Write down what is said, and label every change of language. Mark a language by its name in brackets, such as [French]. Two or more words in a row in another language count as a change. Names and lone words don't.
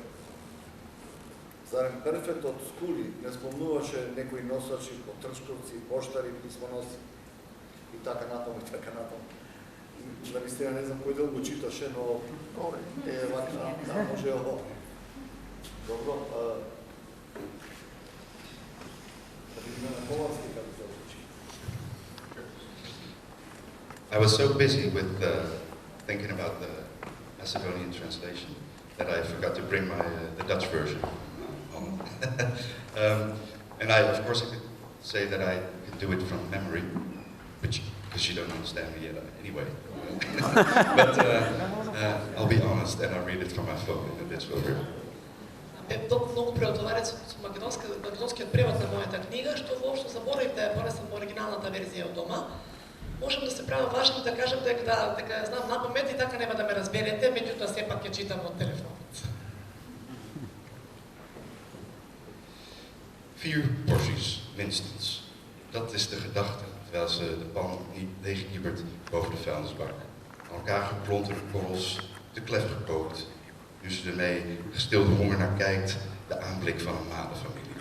[Macedonian] Зарем перфектот Скули не спомнуваше некои носачи, потрчковци, поштари, писмоноси и така натаму и така натаму. Да мислија, не знам кој дел го читаше, но вака, да, може ово. Добро, да видиме на холандски како се учи. [English] I was so busy with thinking about the Macedonian translation that I forgot to bring the Dutch version. And of course, I could say that I could do it from memory, because you don't understand me yet anyway. But I'll be honest, and I'll read it from my phone, and it's over. [Macedonian] Многу преодоларец со македонскиот превод на мојата книга, што воопшто заборавив да ја понесам оригиналната верзија од дома. можам да се правя важно да кажам дека знам на памет и така нема да ме разберете, меѓутоа сепак ќе читам од телефонот. [Dutch] 4 porties, minstens. Dat is de gedachte, terwijl ze de pan niet leegkiepert boven de vuilnisbak. Aan elkaar geklonterde korrels, te klef gekookt. Nu ze ermee gestilde honger naar kijkt, de aanblik van een malenfamilie.